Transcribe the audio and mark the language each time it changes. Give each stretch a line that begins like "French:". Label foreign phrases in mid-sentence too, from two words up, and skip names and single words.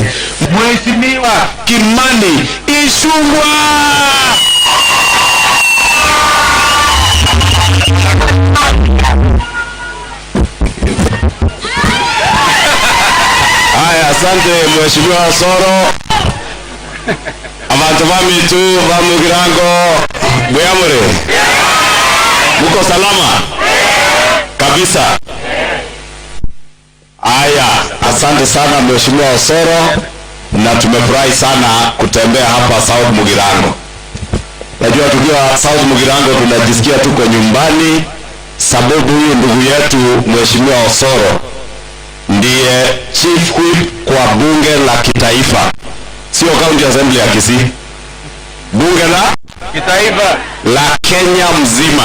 Swahili: Mheshimiwa Kimani Ishungwa. Haya, asante Mheshimiwa Osoro.
Gusii: Abantu bamitu ba Mugirango bwamure.
Swahili: Muko salama? Kabisa. Aya, asante sana Mheshimiwa Osoro, na tumefurahi sana kutembea hapa South Mugirango. Najua tukiwa South Mugirango tunajisikia tuko nyumbani, sababu huyu ndugu yetu Mheshimiwa Osoro ndiye
English: chief whip
Swahili: kwa bunge la kitaifa, sio
English: county assembly
Swahili: ya Kisii, bunge la kitaifa la Kenya mzima.